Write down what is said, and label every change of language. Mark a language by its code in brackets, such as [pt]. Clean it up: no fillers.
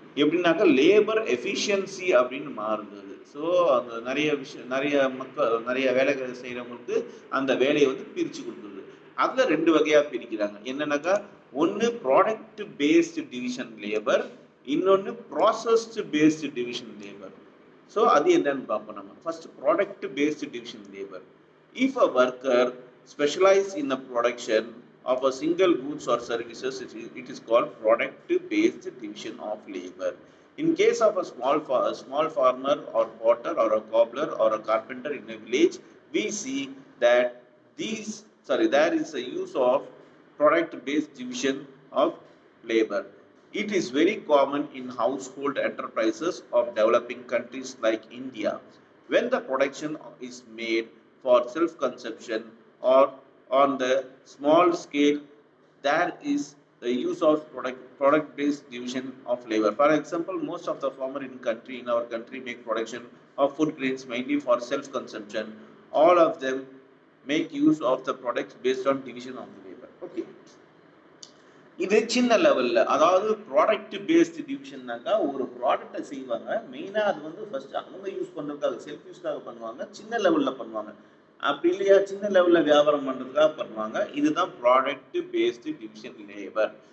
[ta] எப்படின்னாக்கா labour efficiency அப்படின்னு மாறுது. ஸோ அந்த நிறைய மக்கள் நிறைய வேலைகள் செய்கிறவங்களுக்கு அந்த வேலையை வந்து பிரித்து கொடுக்குறது. அதில் 2 வகையாக பிரிக்கிறாங்க. என்னன்னாக்கா, ஒன்று ப்ராடக்ட் பேஸ்டு டிவிஷன் லேபர், இன்னொன்று processed based division labour. So அது என்னன்னு பார்ப்போம் நம்ம. First product based division labour. [en] If a worker specialise in the production of a single goods or services, it is called product based division of labor. In case of a small farmer or potter or a cobbler or a carpenter in a village, we see that there is a use of product based division of labor. It is very common in household enterprises of developing countries like India. When the production is made for self consumption or on the small scale, there is the use of product based division of labor. For example, most of the farmers in our country make production of food grains mainly for self-consumption. All of them make use of the products based on division of the labor. Okay. [ta] இது சின்ன லெவல்ல, அதாவது product based டிவிஷன்னாக்கா ஒரு ப்ராடக்டை செய்வாங்க. மெயினாக அது வந்து ஃபர்ஸ்ட் அவங்க யூஸ் பண்ணுறதுக்காக செல்ஃப் யூஸ்க்காக பண்ணுவாங்க, சின்ன லெவலில் பண்ணுவாங்க. அப்படி இல்லையா சின்ன லெவலில் வியாபாரம் பண்ணுறதுக்காக பண்ணுவாங்க. இதுதான் ப்ராடக்ட் பேஸ்டு டிவிஷன் லேபர்.